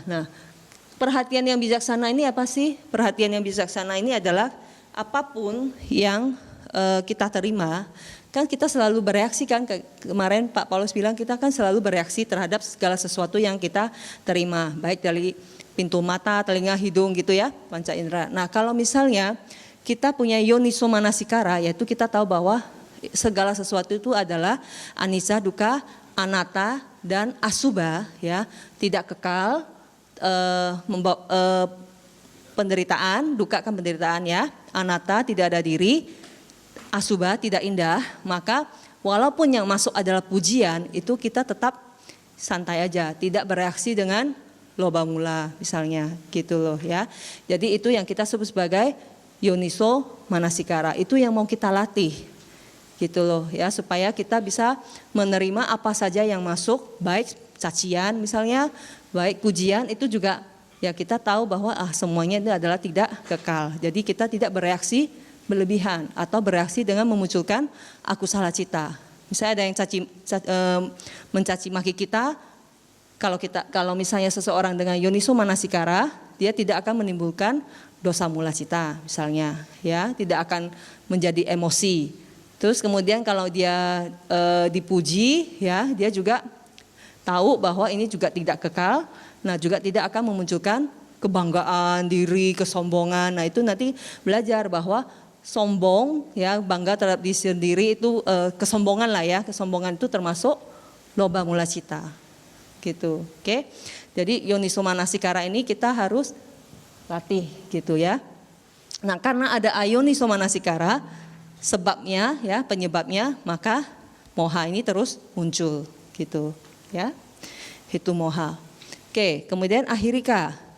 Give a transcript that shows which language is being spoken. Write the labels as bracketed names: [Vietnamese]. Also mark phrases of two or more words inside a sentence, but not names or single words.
[Indonesian] Nah, perhatian yang bijaksana ini apa sih? Perhatian yang bijaksana ini adalah apapun yang kita terima, kan kita selalu bereaksi kan, kemarin Pak Paulus bilang kita kan selalu bereaksi terhadap segala sesuatu yang kita terima, baik dari pintu mata, telinga, hidung gitu, ya, panca indera. Nah, kalau misalnya kita punya [Pali] yoniso manasikara, [Indonesian] yaitu kita tahu bahwa segala sesuatu itu adalah [Pali] anicca, dukkha, anatta [Indonesian] dan asubha, ya, tidak kekal, penderitaan, dukkha kan penderitaan, ya, anatta tidak ada diri, asubha tidak indah, maka walaupun yang masuk adalah pujian, itu kita tetap santai aja, tidak bereaksi dengan [Pali] loba mula [Indonesian] misalnya, gitu loh, ya. Jadi itu yang kita sebut sebagai [Pali] yoniso manasikara, [Indonesian] itu yang mau kita latih, gitu loh, ya, supaya kita bisa menerima apa saja yang masuk, baik cacian misalnya, baik pujian, itu juga ya kita tahu bahwa semuanya itu adalah tidak kekal. Jadi kita tidak bereaksi berlebihan atau bereaksi dengan memunculkan [Pali] akusala cita. [Indonesian] Misalnya ada yang mencaci maki kita, kalau misalnya seseorang dengan [Pali] yoniso manasikara, [Indonesian] dia tidak akan menimbulkan [Pali] dosa mula cita [Indonesian] misalnya, ya, tidak akan menjadi emosi. Terus kemudian kalau dia dipuji, ya, dia juga tahu bahwa ini juga tidak kekal, nah juga tidak akan memunculkan kebanggaan diri, kesombongan. Nah, itu nanti belajar bahwa sombong, ya, bangga terhadap diri sendiri itu kesombongan lah, ya, kesombongan itu termasuk [Pali] loba mula cita, [Indonesian] gitu, oke. Jadi [Pali] yoniso manasikara [Indonesian] ini kita harus latih, gitu, ya. Nah, karena ada [Pali] ayoniso manasikara, [Indonesian] sebabnya, ya, penyebabnya, maka moha ini terus muncul, gitu, ya. Itu moha. Oke, kemudian ahirika.